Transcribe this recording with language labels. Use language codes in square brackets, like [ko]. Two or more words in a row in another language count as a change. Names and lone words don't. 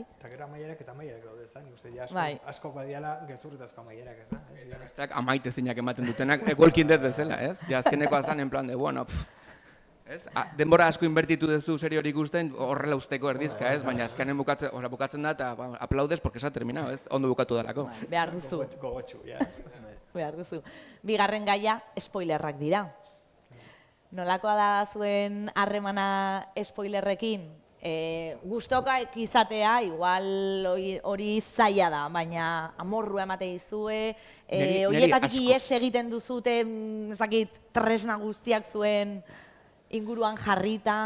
[eu] Eta gero amaierak daude, ez da? Nik uste, Bai. asko badiala gezurretazko amaierak, ez da? Besteak amaite zeinak ematen dutenak, Walking Dead bezala, ez? Ja, azkeneko azan, [es] en plan de, bueno, [eu] ez? Denbora asko inbertitu duzu serie hori ikusten, horrela usteko erdizka, ez? Baina azkenen bukatzen da, eta [es] aplaudes porque se ha terminado, [eu] ez? Ondo bukatu dalako. Behar duzu. Gogotxu, ja. Behar duzu. Bigarren gaia, spoilerrak dira. Nolakoa da zuen harremana spoilerrekin? Gustokoak izatea, igual hori zaila da, baina amorrua emate dizue, horietatik ies egiten duzute, ezakit, tresna guztiak zuen inguruan jarrita.